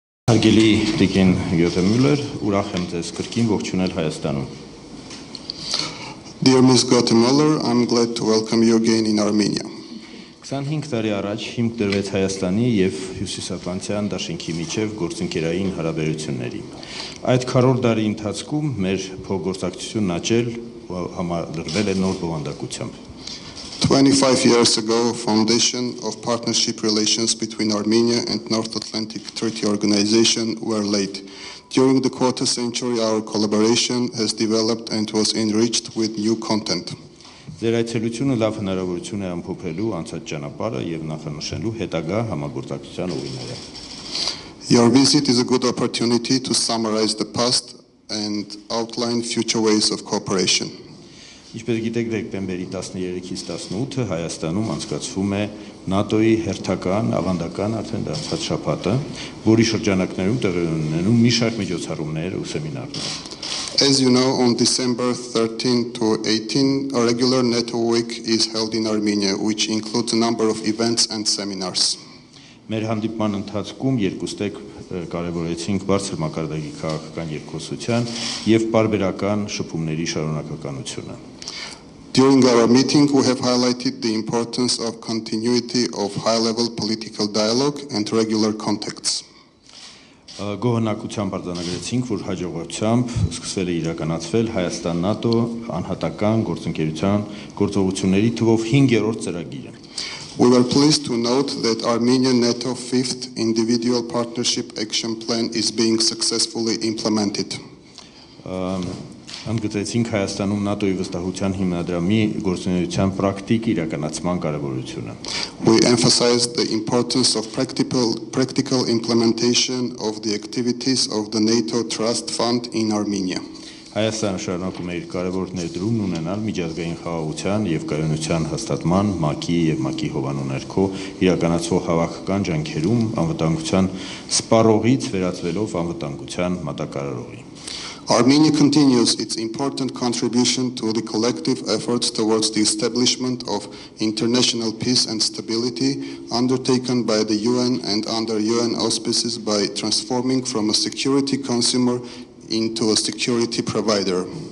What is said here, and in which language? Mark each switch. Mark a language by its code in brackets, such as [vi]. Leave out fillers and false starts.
[hy] Հարգելի Տիկին Գյոթեմյուլլեր, ուրախ եմ ձեզ կրկին ողջունել Հայաստանում։ [en] Dear Ms. Ghyоթեմյուլլեր, I'm glad to welcome you again in Armenia. [hy] 25 տարի առաջ հիմք դրվեց Հայաստանի եւ Հյուսիսատլանտյան դաշինքի միջև գործընկերային հարաբերությունների։ Այդ քառորդ դարի ընթացքում մեր փոխգործակցությունն աճել համալրվել է նոր բովանդակությամբ։ [en] 25 years ago, foundation of partnership relations between Armenia and North Atlantic Treaty Organization were laid. During the quarter century, our collaboration has developed and was enriched with new content. [hy] Ձեր այցելությունը լավ հնարավորություն է ամփոփելու անցած ճանապարհը եւ նախանշելու հետագա համագործակցության ուղիները։ [en] Your visit is a good opportunity to summarize the past and outline future ways of cooperation. [hy] Ինչպես գիտեք, դեկտեմբերի 13-ից 18-ը Հայաստանում անցկացվում է ՆԱՏՕ-ի հերթական ավանդական արդեն դարձած շաբաթը, որի շրջանակներում տեղի ունենում մի շարք միջոցառումներ ու սեմինարներ։ [en] As you know, on December 13 to 18, a regular NATO week is held in Armenia, which includes a number of events and seminars. [hy] Մեր հանդիպման ընթացքում երկուստեք կարևորեցինք բարձր մակարդակի քաղաքական երկխոսության եւ պարբերական շփումների շարունակականությունը։ [en] During our meeting, we have highlighted the importance of continuity of high-level political dialogue and regular contacts. [hy] Գոհնակությամբ արձանագրեցինք, որ հաջողությամբ սկսվել է իրականացվել Հայաստան-ՆԱՏՕ անհատական գործընկերության գործողությունների թվով 5-րդ ծրագիրը։ [en] We were pleased to note that Armenia-NATO 5th Individual Partnership Action Plan is being successfully implemented. [hy] Ընդգծեցինք Հայաստանում ՆԱՏՕ-ի վստահության հիմնադրամի գործունեության պրակտիկ իրականացման կարևորությունը։ [en] We emphasized the importance of practical implementation of the activities of the NATO Trust Fund in Armenia. [hy] Հայաստանը շարունակում է իր կարևոր ներդրումն ունենալ միջազգային խաղաղության եւ կայունության հաստատման, ՄԱԿ-ի եւ ՄԱԿ-ի հովանու ներքո իրականացվող հավաքական ջանքերում անվտանգության սպառողից վերածվելով անվտանգության մատակարարողի։ [en] Armenia continues its important contribution to the collective efforts towards the establishment of international peace and stability undertaken by the UN and under UN auspices by transforming from a security consumer into a security provider.